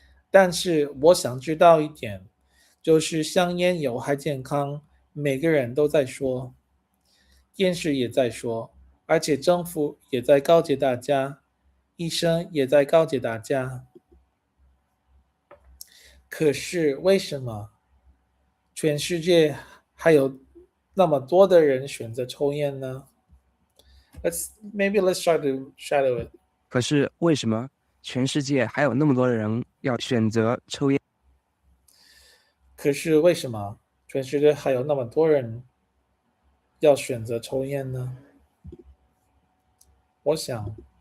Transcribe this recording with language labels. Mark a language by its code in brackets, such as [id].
[zh] 但是我想知道一点，就是香烟有害健康，每个人都在说，电视也在说，而且政府也在告诫大家，医生也在告诫大家。可是为什么全世界还有那么多的人选择抽烟呢？ [en] Let's try to shadow it. [zh] 可是为什么全世界还有那么多人要选择抽烟？可是为什么全世界还有那么多人要选择抽烟呢？我想